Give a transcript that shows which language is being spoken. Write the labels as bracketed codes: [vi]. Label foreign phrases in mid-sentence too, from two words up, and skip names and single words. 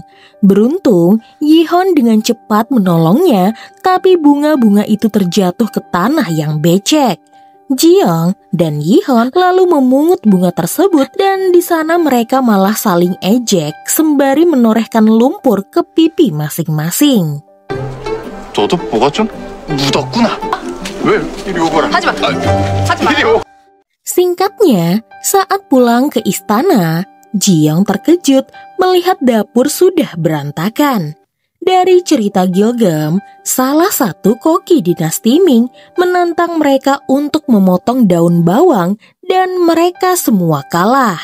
[id] Beruntung, Yihon dengan cepat menolongnya, tapi bunga-bunga itu terjatuh ke tanah yang becek. Jiang dan Yihon lalu memungut bunga tersebut dan di sana mereka malah saling ejek sembari menorehkan lumpur ke pipi masing-masing. [ko] 너도 뭐가 좀 묻었구나. 왜 이리 오거라. 하지마. 이리 오. [id] Singkatnya, saat pulang ke istana, Jiang terkejut melihat dapur sudah berantakan. Dari cerita Gilgam, salah satu koki dinasti Ming menantang mereka untuk memotong daun bawang dan mereka semua kalah.